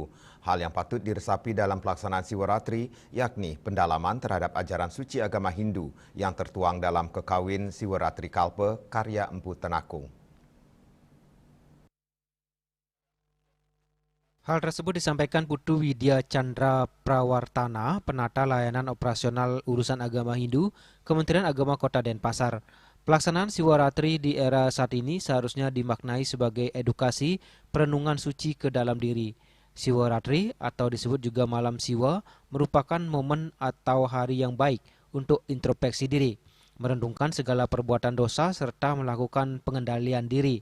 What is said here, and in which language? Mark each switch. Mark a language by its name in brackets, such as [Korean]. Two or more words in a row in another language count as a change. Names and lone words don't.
[Indonesian] Hal yang patut diresapi dalam pelaksanaan Siworatri yakni pendalaman terhadap ajaran suci agama Hindu yang tertuang dalam Kekawin Siworatri Kalpa karya Empu Tenakung. Hal tersebut disampaikan Putu Widya Chandra Prawartana, Penata Layanan Operasional Urusan Agama Hindu, Kementerian Agama Kota Denpasar. Pelaksanaan Siworatri di era saat ini seharusnya dimaknai sebagai edukasi perenungan suci ke dalam diri. Siworatri atau disebut juga Malam Siwa merupakan momen atau hari yang baik untuk introspeksi diri, merenungkan segala perbuatan dosa serta melakukan pengendalian diri.